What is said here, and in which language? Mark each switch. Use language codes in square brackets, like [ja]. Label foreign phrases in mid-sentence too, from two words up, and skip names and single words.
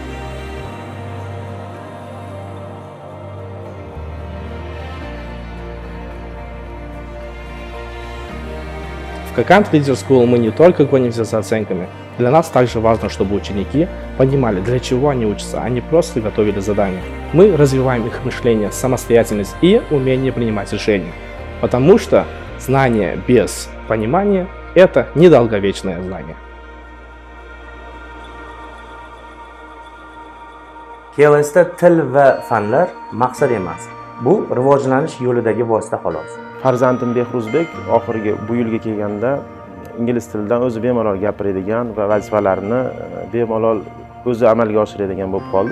[ru] В Kakan Leader School мы не только гонимся за оценками, для нас также важно, чтобы ученики понимали, для чего они учатся, а не просто готовили задания. Мы развиваем их мышление, самостоятельность и умение принимать решения, потому что знание без понимания – это недолговечное знание. [uz] KLSda til va fanlar maqsad emas. Bu rivojlanish yo'lidagi vosita xolos. Farzandim Behruzbek oxirgi bu yilga kelganda ingliz tilidan o'zi bemalol gapiradigan va vazifalarini bemalol o'zi amalga oshiradigan bo'lib qoldi.